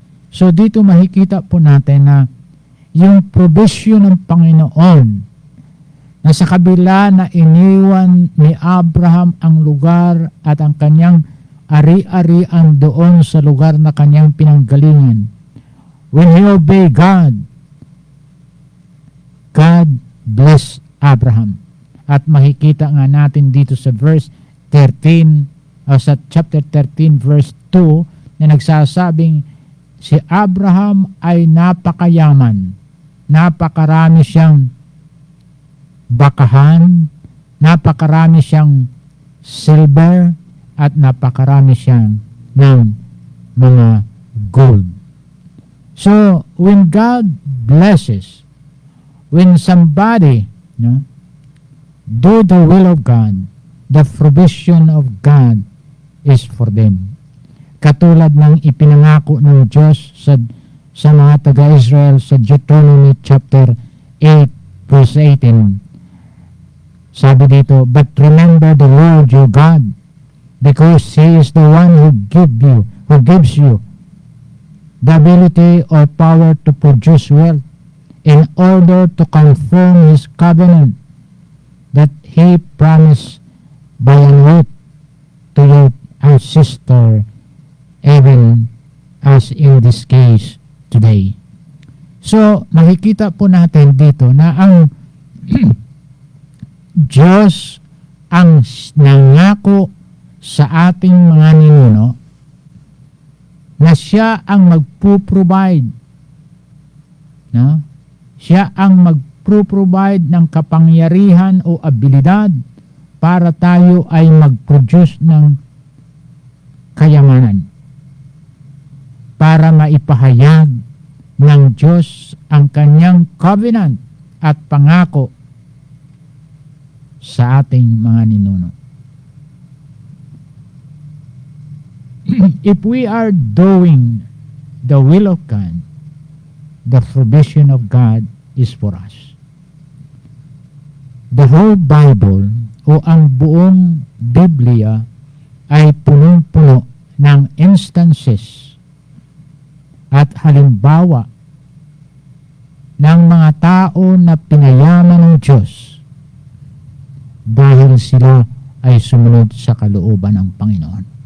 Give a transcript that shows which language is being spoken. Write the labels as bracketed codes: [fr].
[tl] So dito makikita po natin na yung provision ng Panginoon na sa kabila na iniwan ni Abraham ang lugar at ang kanyang ari-arian doon sa lugar na kanyang pinanggalingan. [en] When he obeyed God, God blessed Abraham. [tl] At makikita nga natin dito sa verse 13, sa chapter 13 verse 2 na nagsasabing si Abraham ay napakayaman, napakarami siyang bakahan, napakarami siyang silver, at napakarami siyang ng mga gold. [en] So, when God blesses, when somebody do the will of God, the provision of God is for them. [tl] Katulad ng ipinangako ng Diyos sa mga taga-Israel sa Deuteronomy chapter 8 verse 18. Sabi dito, [en] but remember the Lord your God, because He is the one who gives you the ability or power to produce wealth in order to confirm His covenant that He promised by an oath to your ancestor, even as in this case today. [tl] So, makikita po natin dito na ang Diyos ang nangako sa ating mga ninuno na Siya ang magpo-provide. No? Siya ang magpo-provide ng kapangyarihan o abilidad para tayo ay mag-produce ng kayamanan. Para maipahayag ng Diyos ang kanyang covenant at pangako sa ating mga ninuno. [en] If we are doing the will of God, the provision of God is for us. The whole Bible [tl] o ang buong Biblia ay punong-puno ng instances at halimbawa ng mga tao na pinayaman ng Diyos dahil sila ay sumunod sa kalooban ng Panginoon.